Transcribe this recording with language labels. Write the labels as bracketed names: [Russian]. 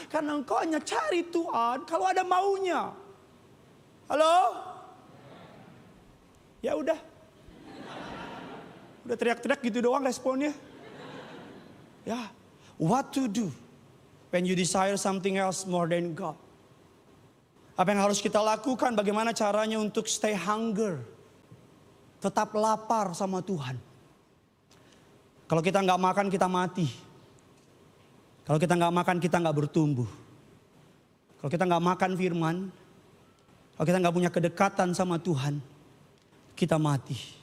[Indonesian] Karena engkau hanya cari Tuhan kalau ada maunya. Halo? Ya udah. Udah teriak-teriak gitu doang responnya. Ya. [English] What to do when you desire something else more than God? [Indonesian] Apa yang harus kita lakukan? Bagaimana caranya untuk stay hunger? Tetap lapar sama Tuhan. Kalau kita nggak makan, kita mati. Kalau kita nggak makan, kita nggak bertumbuh. Kalau kita nggak makan firman, kalau kita nggak punya kedekatan sama Tuhan, kita mati.